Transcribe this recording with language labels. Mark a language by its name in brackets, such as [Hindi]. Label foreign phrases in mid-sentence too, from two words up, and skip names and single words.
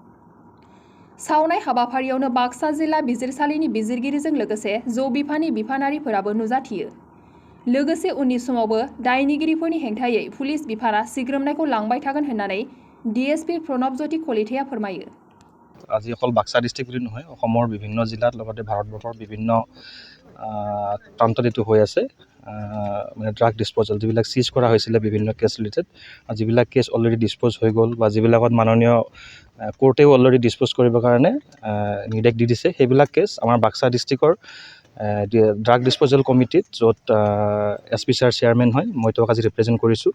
[Bodo] सावनाय हाबाफारियावनो बाक्सा जिल्ला बिजिरसालिनि बिजिरगिरिजों लोगोसे ज' बिफाननि बिफानारिफोराबो नुजाथियो। लोगोसे उननि समावबो दायनिगिरिफोरनि हेंथायै पुलिस बिफाना सिग्रोमनायखौ लांबाय थागोन होननानै DSP प्रणबज्योति कलिताया फोरमायो। [Assamese] আজি অকল বাক্সা ডিষ্ট্ৰিক্ট বুলি নহয়, অসমৰ বিভিন্ন জিলাত লগতে ভাৰতবৰ্ষৰ বিভিন্ন প্ৰান্তত এইটো হৈ আছে। মানে [English] drug disposal [Assamese] যিবিলাক চিজ কৰা হৈছিলে বিভিন্ন [English] case related, [Assamese] যিবিলাক কেছ [English] already dispose [Assamese] হৈ গ'ল বা যিবিলাকত মাননীয় কোৰ্টেও [English] already dispose [Assamese] কৰিবৰ কাৰণে নিৰ্দেশ দি দিছে, সেইবিলাক কেছ আমাৰ বাক্সা ডিষ্ট্ৰিক্টৰ [English] drug disposal committeeত, [Assamese] য'ত SP ছাৰ চেয়াৰমেন হয়, মই তেওঁক আজি ৰিপ্ৰেজেণ্ট কৰিছোঁ।